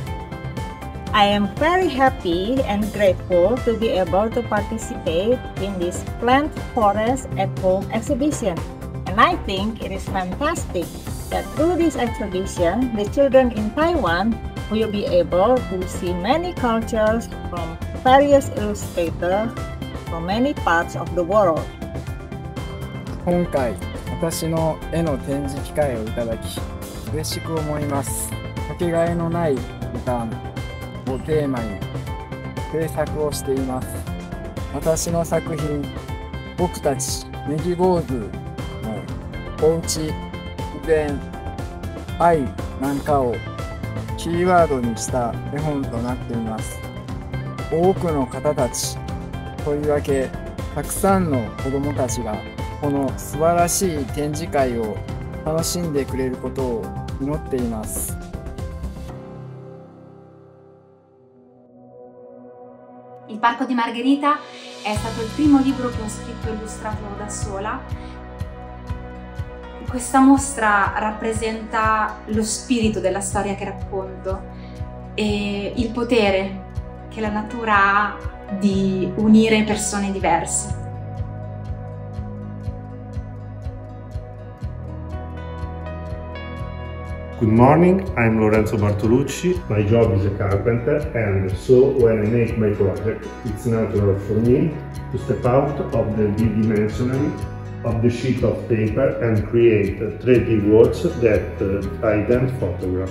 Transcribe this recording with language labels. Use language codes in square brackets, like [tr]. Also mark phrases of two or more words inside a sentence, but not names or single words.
[en] I am very happy and grateful to be able to participate in this Plant Forest at Home exhibition. And I think it is fantastic that through this exhibition, the children in Taiwan will be able to see many cultures from various illustrators from many parts of the world. [ja] 今回、私の絵の展示機会をいただき、嬉しく思います。かけがえのない時間をテーマに制作をしています。私の作品、僕たちネギ坊主のおうち、自然、愛なんかをキーワードにした絵本となっています。多くの方たち、とりわけたくさんの子どもたちがこの素晴らしい展示会を楽しんでくれることを祈っています。 [it] Il Parco di Margherita è stato il primo libro che ho scritto e illustrato da sola. Questa mostra rappresenta lo spirito della storia che racconto e il potere che la natura ha di unire persone diverse. [en] Good morning, I'm Lorenzo Bartolucci. My job is a carpenter, and so when I make my project, it's natural for me to step out of the D-dimensionality of the sheet of paper and create 3D works that I then photograph.